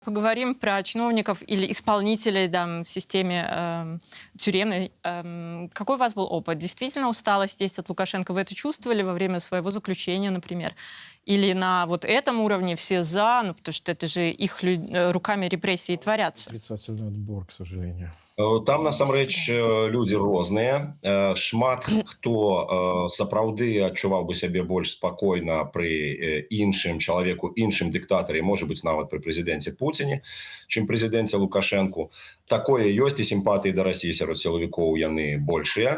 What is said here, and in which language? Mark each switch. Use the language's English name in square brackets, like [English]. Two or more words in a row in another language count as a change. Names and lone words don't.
[Russian] Поговорим про чиновников или исполнителей в системе тюремной. Какой у вас был опыт? Действительно усталость есть от Лукашенко? Вы это чувствовали во время своего заключения, например? Или на вот этом уровне все за, ну, потому что это же их руками репрессии творятся? Отрицательный отбор, к сожалению. [Belarusian] Там [Russian] Да. [Belarusian] насамрэч людзі розныя. Шмат хто сапраўды адчуваў бы сябе больш спакойна пры іншым чалавеку, іншым дыктатары, можа быць нават пры прэзідэнце Пуціне, чым прэзідэнце Лукашэнку. Такое ёсць, і сімпатыі да Расіі сярод сілавікоў яны большыя.